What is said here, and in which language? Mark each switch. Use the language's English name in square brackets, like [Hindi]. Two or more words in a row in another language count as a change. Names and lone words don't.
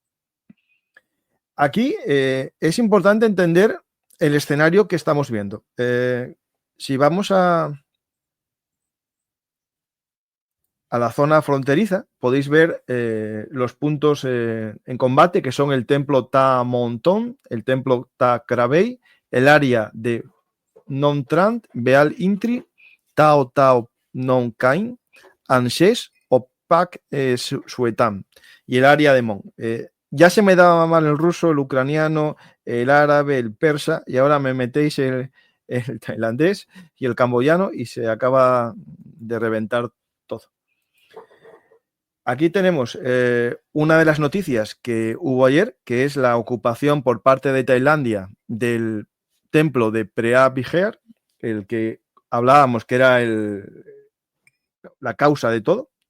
[Spanish] Aquí es importante entender el escenario que estamos viendo. Si vamos a la zona fronteriza, podéis ver los puntos en combate, que son el templo Ta Montón, el templo Ta Kravei, el área de Non Trant, Beal Intri, Tao Tao Non Kain, Anshes o Pak Suetam y el área de Mon. Ya se me daba mal el ruso, el ucraniano, el árabe, el persa, y ahora me metéis el tailandés y el camboyano y se acaba de reventar todo. Aquí tenemos una de las noticias que hubo ayer, que es la ocupación por parte de Tailandia del templo de Preah Vihear, el que hablábamos que era la causa de todo.